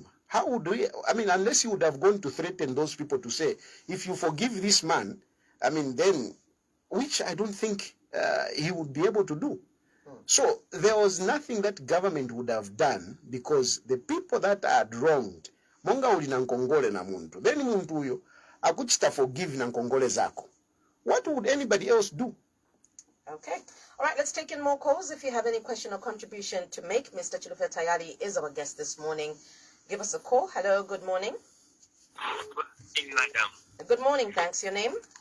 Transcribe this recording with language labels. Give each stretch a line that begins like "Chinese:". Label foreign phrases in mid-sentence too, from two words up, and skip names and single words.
English: How would we, unless he would have gone to threaten those people to say, if you forgive this man, then, which I don't think he would be able to do. So there was nothing that government would have done, because the people that had wronged,
Nyanja: monga uli na nkongole na muntu, then muntu huyo akuchita forgive na nkongole zako.
English: What would anybody else do? Okay. All right, let's take in more calls. If you have any question or contribution to make, Mr. Chilufya Tayali is our guest this morning. Give us a call. Hello, good morning. Good morning, madam. Good morning, thanks. Your name?